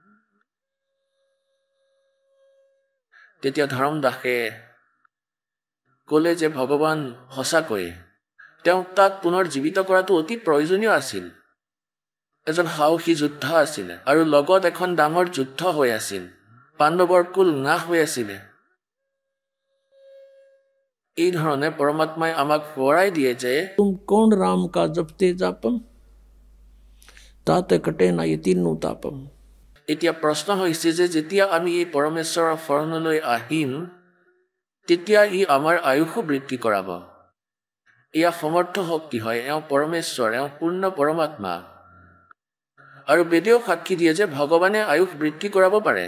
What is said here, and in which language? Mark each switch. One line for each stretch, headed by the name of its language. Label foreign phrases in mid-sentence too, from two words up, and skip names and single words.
Assamese: তেতিয়া ধৰমদাসে ক'লে যে ভগৱান সঁচাকৈয়ে তেওঁক তাক পুনৰ জীৱিত কৰাটো অতি প্ৰয়োজনীয় আছিল। এজন সাহসী যোদ্ধা আছিলে, আৰু লগত এখন ডাঙৰ যুদ্ধ হৈ আছিল, পাণ্ডৱৰ কুল নাশ হৈ আছিলে। এই ধৰণে পৰমাত্মাই আমাক সোঁৱৰাই দিয়ে যে
Hindi: तुम कौन राम का जपते जापम ताते कटे ना ये तीनों तापम।
Assamese: এতিয়া প্ৰশ্ন হৈছে যে যেতিয়া আমি এই পৰমেশ্বৰৰ শৰণলৈ আহিম, তেতিয়া ই আমাৰ আয়ুসো বৃদ্ধি কৰাব। এয়া সমৰ্থ শক্তি হয়, এওঁ পৰমেশ্বৰ, এওঁ পূৰ্ণ পৰমাত্মা। আৰু বেদেও সাক্ষী দিয়ে যে ভগৱানে আয়ুস বৃদ্ধি কৰাব পাৰে।